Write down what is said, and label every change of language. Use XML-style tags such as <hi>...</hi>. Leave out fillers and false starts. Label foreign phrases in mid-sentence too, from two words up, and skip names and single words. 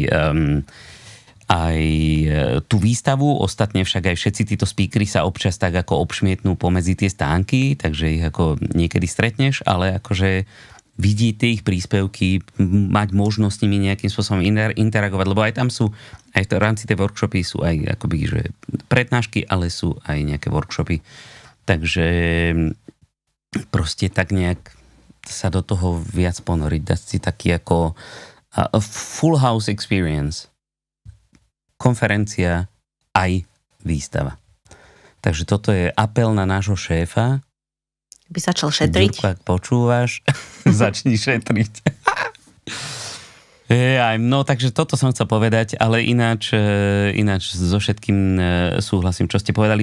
<sk>aj tú výstavu, ostatne však aj všetci títo speakery sa občas tak ako obšmietnú pomedzi tie stánky, takže ich ako niekedy stretneš, ale akože vidieť tie ich príspevky, mať možnosť s nimi nejakým spôsobom interagovať, lebo aj tam sú, aj v rámci tej workshopy sú aj akoby, že prednášky, ale sú aj nejaké workshopy. Takže proste tak nejak sa do toho viac ponoriť, dať si taký ako</sk> <en>full house experience.</en> <sk>Konferencia aj výstava. Takže toto je apel na nášho šéfa. By začal šetriť. Ďurko, ak počúvaš, začni šetriť. No, takže toto som chcel povedať, ale ináč so všetkým súhlasím, čo ste povedali.</sk>